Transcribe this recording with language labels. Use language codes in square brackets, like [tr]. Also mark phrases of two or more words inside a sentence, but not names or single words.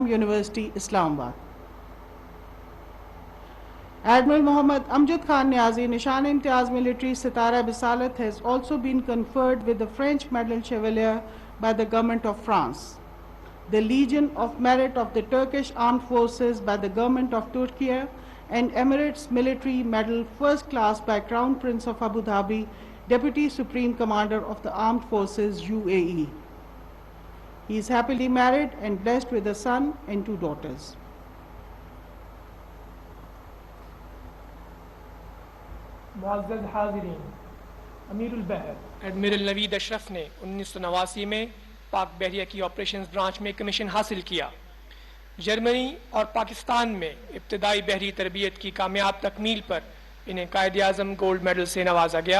[en] University, Islamabad. Admiral Mohammad Amjad Khan Niazi, Nishan-e-Imtiaz Military Sitara Bisalat, has also been conferred with the French Medal Chevalier by the Government of France, the Legion of Merit of the Turkish Armed Forces by the Government of Turkey, and Emirates Military Medal First Class by Crown Prince of Abu Dhabi, Deputy Supreme Commander of the Armed Forces, UAE. He is happily married and blessed with a son and 2 daughters. [ur] معزز حاضرین، امیر البحر ایڈمرل نوید اشرف نے 1989 میں پاک بحریہ کی [en] operations branch [ur] میں کمیشن حاصل کیا۔ جرمنی اور پاکستان میں ابتدائی بحری تربیت کی کامیاب تکمیل پر انہیں قائد اعظم گولڈ میڈل سے نوازا گیا۔